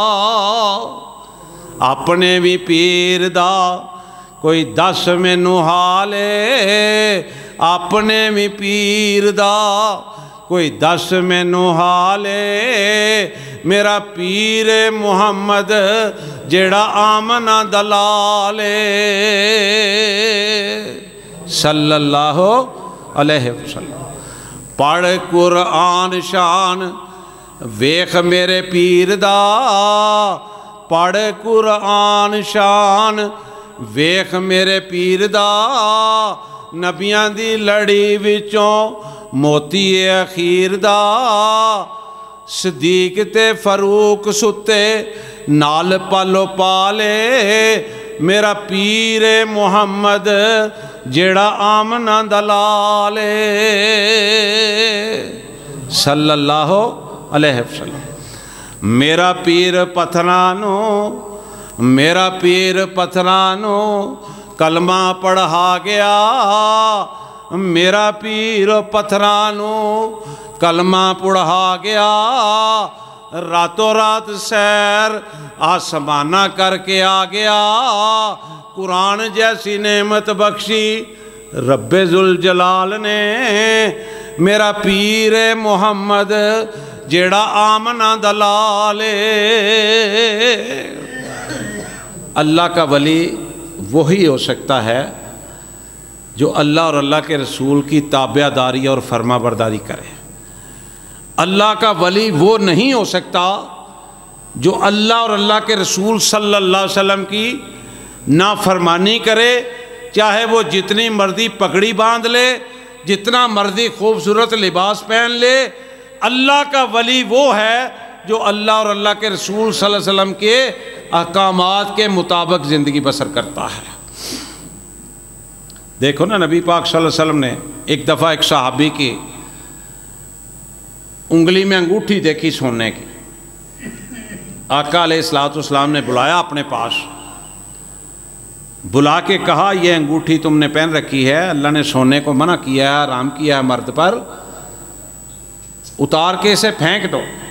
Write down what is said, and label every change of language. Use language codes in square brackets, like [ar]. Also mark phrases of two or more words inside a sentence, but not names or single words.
[pa] ਅਪਣੇ ਭੀ ਪੀਰ ਦਾ ਕੋਈ ਦੱਸ ਮੈਨੂੰ ਹਾਲੇ, ਅਪਣੇ ਭੀ ਪੀਰ ਦਾ ਕੋਈ ਦੱਸ ਮੈਨੂੰ ਹਾਲੇ। ਮੇਰਾ ਪੀਰ ਮੁਹੰਮਦ ਜਿਹੜਾ ਆਮਨਾ ਦਾ ਲਾਲ ਏ [ar] صلى الله عليه وسلم. [pa] ਪੜ੍ਹ ਕੁਰਆਨ ਸ਼ਾਨ ਵੇਖ ਮੇਰੇ ਪੀਰ ਦਾ, ਪੜ੍ਹ ਕੁਰਆਨ ਸ਼ਾਨ ਵੇਖ ਮੇਰੇ ਪੀਰ ਦਾ। ਨਬੀਆਂ ਦੀ ਲੜੀ ਵਿਚੋਂ ਮੋਤੀ ਅਖ਼ੀਰ ਦਾ, ਸਦੀਕ ਤੇ ਫ਼ਾਰੂਕ ਸੁੱਤੇ ਨਾਲ ਪਾਲੋ ਪਾਲੇ। ਮੇਰਾ ਪੀਰ ਮੁਹੰਮਦ ਜਿਹੜਾ ਆਮਨਾ ਦਾ ਲਾਲ ਏ [ar] صلى الله عليه وسلم. [pa] ਮੇਰਾ ਪੀਰ ਪੱਥਰਾਂ ਨੂੰ, ਮੇਰਾ ਪੀਰ ਪੱਥਰਾਂ ਨੂੰ ਕਲਮਾ ਪੜ੍ਹਾ ਗਿਆ। ਮੇਰਾ ਪੀਰ ਪੱਥਰਾਂ ਨੂੰ ਕਲਮਾ ਪੜ੍ਹਾ ਗਿਆ। ਰਾਤੋਂ ਰਾਤ ਸੈਰ ਅਸਮਾਨਾਂ ਕਰਕੇ ਆ ਗਿਆ। ਕੁਰਆਨ ਜੈਸੀ ਨੇਮਤ ਬਖ਼ਸ਼ੀ ਰੱਬੇ ਜ਼ੁਲ ਜਲਾਲ ਨੇ। ਮੇਰਾ ਪੀਰ ਮੁਹੰਮਦ ਜਿਹੜਾ ਆਮਨਾ ਦਾ ਲਾਲ ਏ। [ur] اللہ کا ولی وہی ہو سکتا ہے جو اللہ اور اللہ کے رسول کی تابعداری اور فرمانبرداری کرے. اللہ کا ولی وہ نہیں ہو سکتا جو اللہ اور اللہ کے رسول [ar] صلى الله عليه وسلم [ur] کی نافرمانی کرے، چاہے وہ جتنی مرضی پگڑی باندھ لے، جتنا مرضی خوبصورت لباس پہن لے. اللہ کا ولی وہ ہے جو اللہ اور اللہ کے رسول [ar] صلى الله عليه وسلم [ur] کے احکامات کے مطابق زندگی بسر کرتا ہے. دیکھو نا، نبی پاک [ar] صلى الله عليه وسلم [ur] نے ایک دفعہ ایک صحابی کی انگلی میں انگوٹھی دیکھی سونے کی. آقا [ar] عليه الصلاة والسلام [ur] نے بلایا اپنے پاس، بلا کے کہا یہ انگوٹھی تم نے پہن رکھی ہے، اللہ نے سونے کو منع کیا ہے، حرام کیا ہے مرد پر، اتار کے اسے پھینک دو.